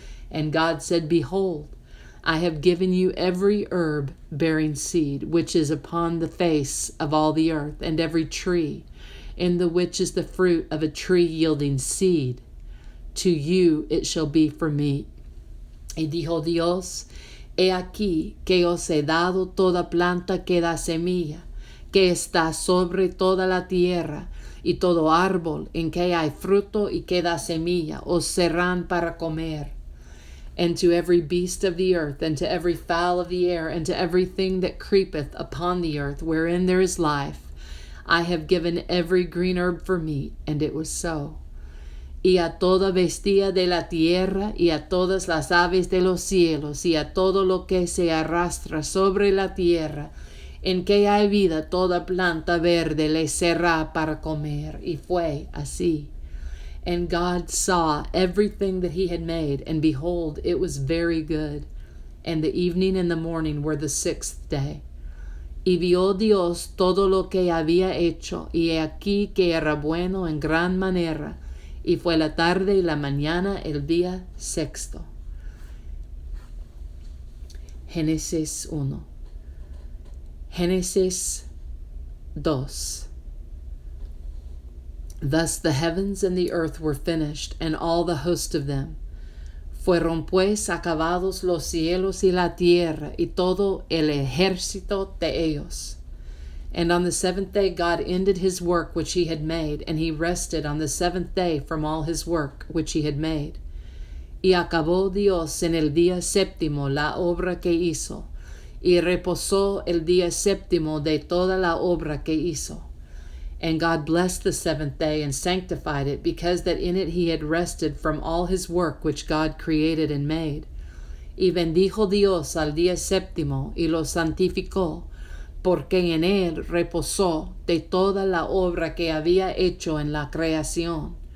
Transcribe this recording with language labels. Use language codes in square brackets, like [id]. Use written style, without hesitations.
[en] And God said, Behold, I have given you every herb bearing seed, which is upon the face of all the earth, and every tree, in the which is the fruit of a tree yielding seed. To you it shall be for meat. [es] Y dijo Dios, He aquí que os he dado toda planta que da semilla, que está sobre toda la tierra, y todo árbol en que hay fruto y que da semilla, os serán para comer. [en] And to every beast of the earth, and to every fowl of the air, and to everything that creepeth upon the earth, wherein there is life, I have given every green herb for meat. And it was so. [es] Y a toda bestia de la tierra, y a todas las aves de los cielos, y a todo lo que se arrastra sobre la tierra, en que hay vida, toda planta verde le será para comer. Y fue así. [en] And God saw everything that he had made, and behold, it was very good. And the evening and the morning were the sixth day. [es] Y vio Dios todo lo que había hecho, y he aquí que era bueno en gran manera. Y fue la tarde y la mañana el día sexto. Génesis 1. Génesis 2. [en] Thus the heavens and the earth were finished, and all the host of them. [es] Fueron pues acabados los cielos y la tierra, y todo el ejército de ellos. [en] And on the seventh day God ended his work which he had made, and he rested on the seventh day from all his work which he had made. [es] Y acabó Dios en el día séptimo la obra que hizo, y reposó el día séptimo de toda la obra que hizo. [en] And God blessed the seventh day and sanctified it, because that in it he had rested from all his work which God created and made. [es] Y bendijo Dios al día séptimo y lo santificó, porque en él reposó de toda la obra que había hecho en la creación.